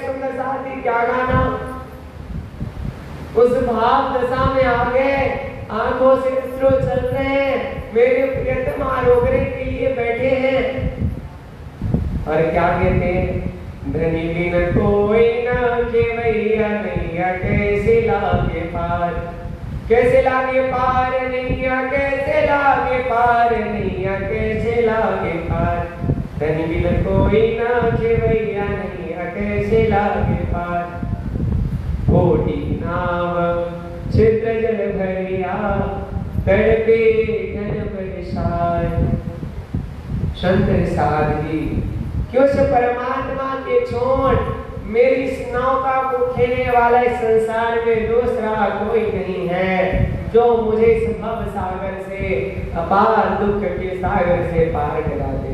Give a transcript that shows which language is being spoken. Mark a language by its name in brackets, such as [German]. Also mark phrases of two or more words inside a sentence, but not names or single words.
[Hindi] सुंदर साथी क्या गाना, उस भाव दशा में आ गए, आंखों से अश्रु चल रहे हैं, मेरे प्रियतम आरोग्य के लिए बैठे हैं। और क्या कहते हैं, धनी बिन कोई न केवैया नैया कैसे लागे पार, कैसे लागे पार नैया, कैसे लागे पार नैया, कैसे लागे पार। धनी बिन कोई न केवैया नैया कैसे लागे पार। कोटि नाव छिद्र जल भरिया, तड़पे घन बरसाए। संत साधी क्यों से परमात्मा के छोड़ मेरी इस नौका को खेने वाला इस संसार में दूसरा कोई नहीं है, जो मुझे इस भव सागर से, अपार दुख के सागर से पार करा दे।